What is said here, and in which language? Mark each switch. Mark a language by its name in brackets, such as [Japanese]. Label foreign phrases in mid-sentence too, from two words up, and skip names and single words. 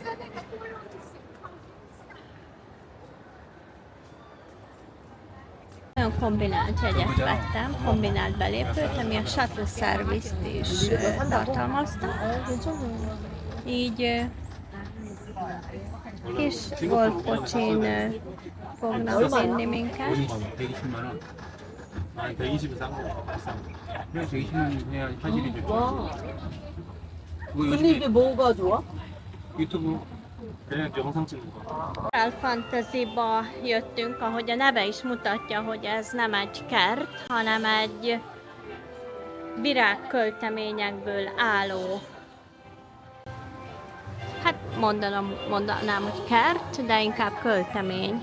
[Hungarian] Nagyon kombinált jegyet vettem, kombinált belépőt, ami a [English] shuttle service- [Hungarian] t is tartalmazta. Így kis golfkocsin fognak vinni minket. [Korean] 120만 원. 아, 120은 싼 거. 비싼 거. 그냥 120만 그냥 현실이 좋죠. 그거 근데 요즘에 이게 뭐가 좋아? 유튜브 그냥 영상 찍는 거. [Hungarian] Royal Fantasy-ba jöttünk, ahogy a neve is mutatja, hogy ez nem egy kert, hanem egy virágkölteményekből álló. Hát mondanám, hogy kert, de inkább költemény.